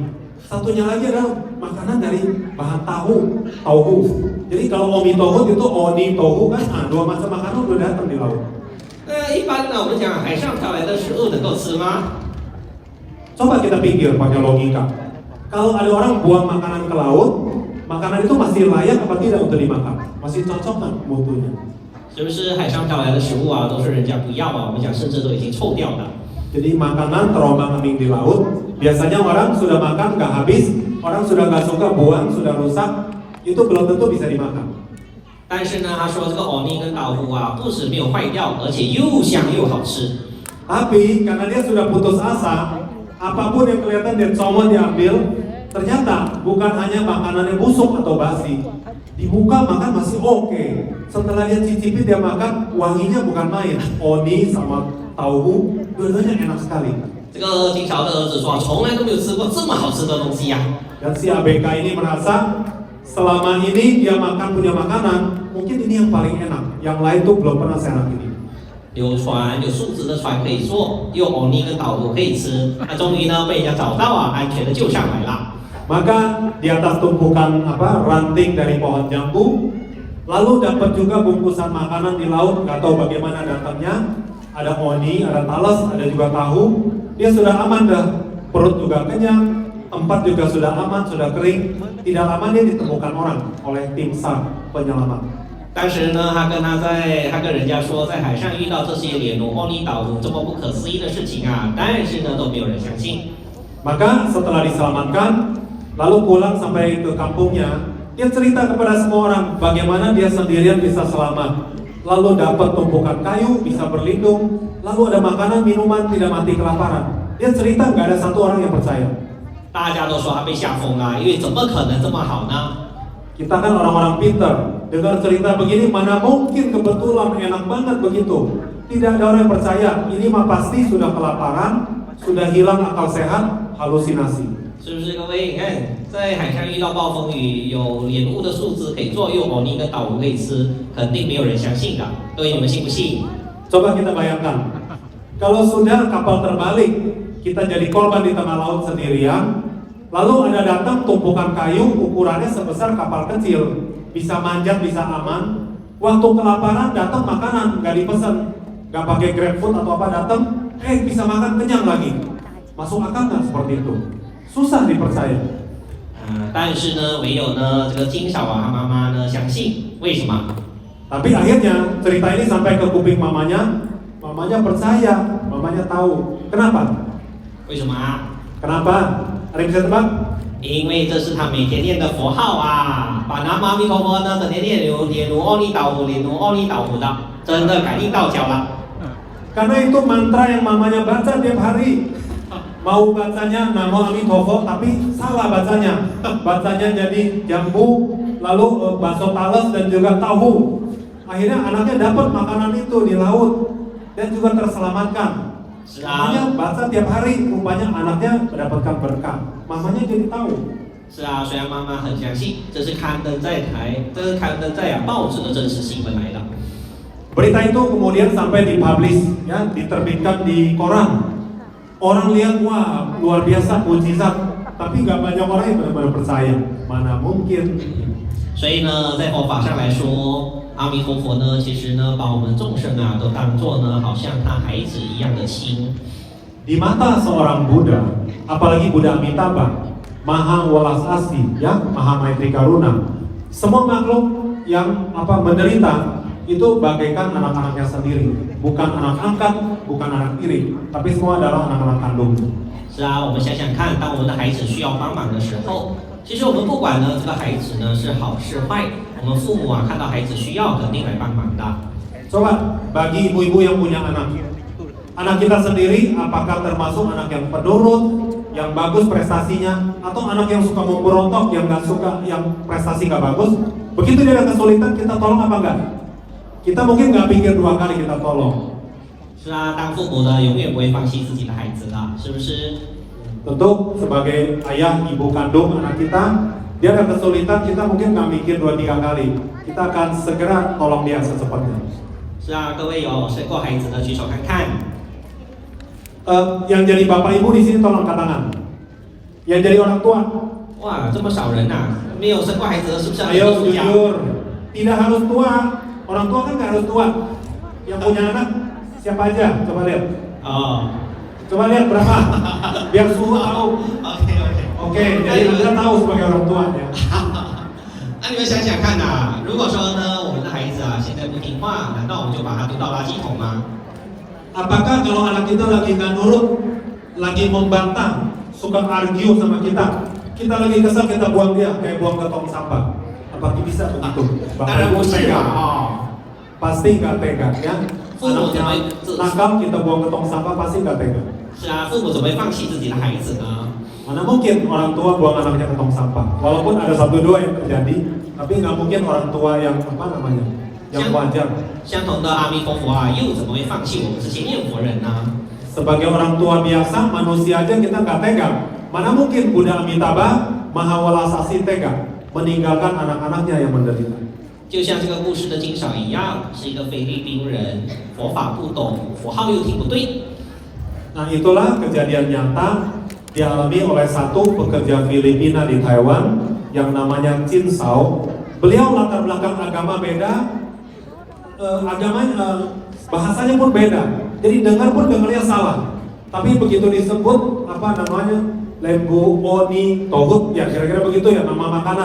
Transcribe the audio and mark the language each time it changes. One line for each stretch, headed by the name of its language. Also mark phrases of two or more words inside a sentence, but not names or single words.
Indonesian: Satunya lagi adalah makanan dari bahan tahu. Jadi kalau omi tohu itu oni tohu kan, 2 macam makanan udah datang di laut.
Chinese: 一般呢，我们讲海上飘来的食物能够吃吗？
Indonesian: Coba kita pikir pakai logika. Kalau ada orang buang makanan ke laut, makanan itu masih layak apa tidak untuk dimakan? Masih cocok kan mutunya?
Chinese: 是不是海上飘来的食物啊，都是人家不要啊？我们讲甚至都已经臭掉了。
Indonesian: Jadi makanan terombang-ambing di laut, biasanya orang sudah makan nggak habis, orang sudah nggak suka buang, sudah rusak, itu belum tentu bisa dimakan.
Chinese: 但是呢，他说这个欧尼跟岛湖啊，不止没有坏掉，而且又香又好吃。
Indonesian: Tapi karena dia sudah putus asa, apapun yang kelihatan dia comot diambil, ternyata bukan hanya makanannya busuk atau basi. Dibuka makan masih oke. Setelah dia cicipi dia makan, wanginya bukan main. Oni sama tahu, dua-duanya enak sekali.
Chinese: 这这个金朝的儿子说，从来都没有吃过这么好吃的东西呀、
Indonesian: Dan si ABK ini merasa selama ini dia punya makanan, mungkin ini yang paling enak. Yang lain tuh belum pernah seenak ini.
Chinese: 有船，有树枝的船可以坐，有欧尼跟岛螺可以吃。那终于呢被人家找到啊，安全的救上来了。
Indonesian: Maka di atas tumpukan ranting dari pohon jambu, lalu dapat juga bungkusan makanan di laut, nggak tahu bagaimana datangnya. Ada oni, ada talas, ada juga tahu. Dia sudah aman dah, perut juga kenyang, tempat juga sudah aman, sudah kering. Tidak lama dia ditemukan orang oleh tim SAR penyelamat.
Chinese: 当时呢，他跟人家说，在海上遇到这些连奴、欧尼岛奴这么不可思议的事情啊，但是呢都没有人相信。
Indonesian: Maka setelah diselamatkan, lalu pulang sampai ke kampungnya, dia cerita kepada semua orang bagaimana dia sendirian bisa selamat. Lalu dapat tumpukan kayu, bisa berlindung, lalu ada makanan, minuman, tidak mati kelaparan. Dia cerita nggak ada satu orang yang percaya.
Chinese: 大家都说他被吓疯了，因为怎么可能这么好呢？
Indonesian: Kita kan orang-orang pintar, dengar cerita begini mana mungkin kebetulan enak banget begitu. Tidak ada orang yang percaya, ini mah pasti sudah kelaparan, sudah hilang akal sehat, halusinasi.
Chinese: 是不是各位？你看，在海上遇到暴风雨，有莲雾的树枝可以做，又有欧尼跟岛螺可以吃，肯定没有人相信的。各位，你们信不信？
Indonesian: Coba kita bayangkan, kalau sudah kapal terbalik, kita jadi korban di tengah laut sendirian, lalu ada datang tumpukan kayu ukurannya sebesar kapal kecil, bisa manjat, bisa aman. Waktu kelaparan datang makanan, nggak dipesan, nggak pakai GrabFood atau apa datang, bisa makan kenyang lagi. Masuk akal nggak seperti itu? Susah dipercaya.
Chinese: 但是呢，唯有呢这个金少啊，他妈妈呢相信，为什么？
Indonesian: Tapi akhirnya cerita ini sampai ke kuping mamanya, mamanya percaya, mamanya tahu. Kenapa?
Chinese: 为什么啊？
Indonesian: Kenapa? Ada yang bisa tebak?
Chinese: 因为这是他每天念的佛号啊，把南无阿弥陀佛呢整天念连如阿弥陀佛，连如阿弥陀佛的，真的改进道教了。
Indonesian: Karena itu mantra yang mamanya baca tiap hari. Mau bacanya Namo Amitofo tapi salah bacanya. Bacanya jadi jambu, lalu bakso talas dan juga tahu. Akhirnya anaknya dapat makanan itu di laut dan juga terselamatkan. Mamanya baca tiap hari, rupanya anaknya mendapatkan berkah. Mamanya jadi tahu.
Chinese: 是啊，虽然妈妈很相信，这是刊登在报纸的真实新闻来的。
Indonesian: Berita itu kemudian sampai dipublish, ya, diterbitkan di koran. Orang lihat, wah luar biasa mujizat, tapi nggak banyak orang yang benar-benar percaya. Mana mungkin?
Chinese: 所以呢，在佛法上来说，阿弥陀佛呢，其实呢，把我们众生啊，都当作呢，好像他孩子一样的亲。
Indonesian: Di mata seorang Buddha, apalagi Buddha Amitabha, Maha Welas Asih, ya, Maha Maitri Karuna, semua makhluk yang menderita itu bagaikan anak-anaknya sendiri, bukan anak angkat, bukan anak tiri, tapi semua adalah anak-anak kandung.
Chinese: 是啊，我们想想看，当我们的孩子需要帮忙的时候，其实我们不管呢，这个孩子呢是好是坏，我们父母啊看到孩子需要，肯定来帮忙的。
Indonesian: Coba bagi ibu-ibu yang punya anak, anak kita sendiri apakah termasuk anak yang penurut, yang bagus prestasinya, atau anak yang suka memberontak, yang nggak suka, yang prestasi nggak bagus? Begitu dia ada kesulitan, kita tolong apa enggak? Kita mungkin nggak pikir dua kali kita tolong.
Chinese: 是啊，当父母的永远不会放弃自己的孩子的，是不是？
Indonesian: Tentu sebagai ayah, ibu kandung anak kita, dia ada kesulitan, kita mungkin nggak mikir 2-3 kali. Kita akan segera tolong dia secepatnya.
Chinese: 是啊，各位有生过孩子的举手看看。
Indonesian: Yang jadi bapak ibu di sini tolong angkat tangan. Yang jadi orang tua,
Chinese: 哇，这么少人呐、没有生过孩子的，是不是？
Indonesian: ayo jujur, tidak harus tua. Orang tua kan nggak harus tua. Yang punya anak siapa aja? Coba lihat. 哦 Coba lihat berapa. Biar suhu tahu.
English: ，OK OK。
Indonesian: Oke, jadi Anda tahu sebagai orang tua ya.
Chinese: 那你们想想看呐、如果说呢，我们的孩子啊现在不听话，难道我们就把他丢到垃圾桶吗？
Indonesian: Apakah kalau anak kita lagi nggak nurut, lagi membantah, suka argue sama kita lagi kesal kita buang dia kayak buang ke tong sampah? Apakah bisa begitu?
Chinese: 当然不是啊，哦。
Indonesian: Pasti nggak tega ya. Anaknya nakal kita buang ke tong sampah pasti nggak tega.
Chinese: 是啊，父母怎么会放弃自己的孩子呢？
Indonesian: Mana mungkin orang tua buang anaknya ke tong sampah? Walaupun ada 1-2 yang terjadi, tapi nggak mungkin orang tua yang yang wajar.
Chinese: 相同的阿弥陀佛啊，又怎么会放弃我们这些念佛人呢？
Indonesian: Sebagai orang tua biasa, manusia aja kita nggak tega. Mana mungkin Buddha Amitabha Mahawalasasi tega meninggalkan anak-anaknya yang menderita.
Chinese: 就像这个故事的经少一样，是一个菲律宾人，佛法不懂，佛号又听不对。
Indonesian: Nah itulah kejadian nyata dialami oleh satu pekerja Filipina di Taiwan yang namanya Chin Sao. Beliau latar belakang agama beda, bahasanya pun beda. Jadi dengar pun dengarnya salah. Tapi begitu disebut apa namanya lembu, oni, tohut, ya kira-kira begitu ya nama makanan.